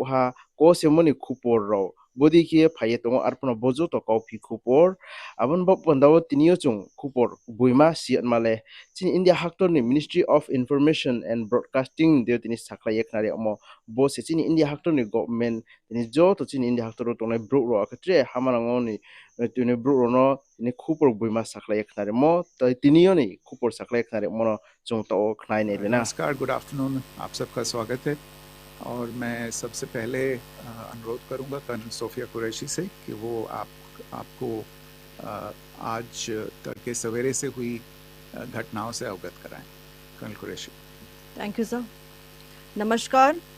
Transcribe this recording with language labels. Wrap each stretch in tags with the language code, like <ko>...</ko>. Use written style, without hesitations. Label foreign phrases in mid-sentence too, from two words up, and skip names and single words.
<trp>ha ko semoni khupor rao bodi ki phaye tongo arpono bojo to kaupi khupor abon bok pandawo tinio chung khupor buima siat male chini India hakto ni Ministry of Information and Broadcasting de tini sakla eknare omo bo se chini India hakto ni government tini jo to chini India hakto to nai bro ro akatre hamanango ni tini bro no tini khupor buima sakla eknare mo to tinio ni khupor sakla eknare mo chung to khnai ne lena</trp> <hi>नमस्कार,</hi> <en>good afternoon,</en> <hi>आप सबका स्वागत है। और मैं सबसे पहले अनुरोध करूंगा कर्नल सोफिया कुरैशी से कि वो आपको आज तड़के सवेरे से हुई घटनाओं से अवगत कराएं। कर्नल कुरैशी।</hi> <en>thank you sir. नमस्कार।</en>